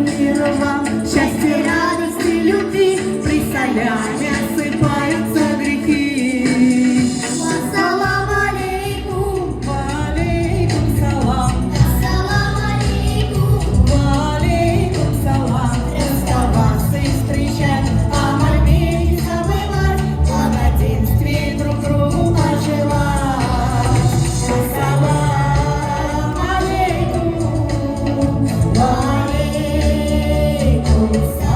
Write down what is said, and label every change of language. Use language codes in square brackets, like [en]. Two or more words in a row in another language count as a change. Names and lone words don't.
[ru] мира вам, счастья, радости, любви, при соляне осыпаются грехи. [ar] السلام عليكم, وعليكم السلام, السلام عليكم, وعليكم السلام. [ru] Расставаться и встречать, о мольбе не забывать, благоденствие друг другу пожелать. [ar] سلام عليكم، وعليكم